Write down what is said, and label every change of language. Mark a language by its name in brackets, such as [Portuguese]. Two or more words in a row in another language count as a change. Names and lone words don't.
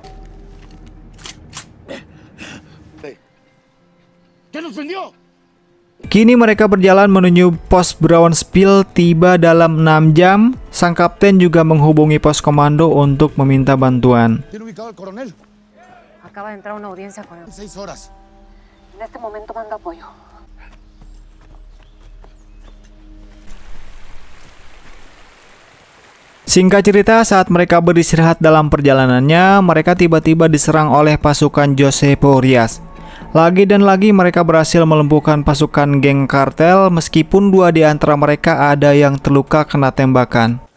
[Spanish] ¿Qué nos prendió? [Indonesian] Kini mereka berjalan menuju pos Brownsville. Tiba dalam 6 jam. Sang kapten juga menghubungi pos komando untuk meminta bantuan. [Spanish] ¿Tiene ubicado al coronel? Acaba de entrar una audiencia con él. 6 horas. En este momento mando apoyo. [Indonesian] Singkat cerita, saat mereka beristirahat dalam perjalanannya, mereka tiba-tiba diserang oleh pasukan Josep Urias. Lagi dan lagi mereka berhasil melumpuhkan pasukan geng kartel, meskipun 2 di antara mereka ada yang terluka kena tembakan.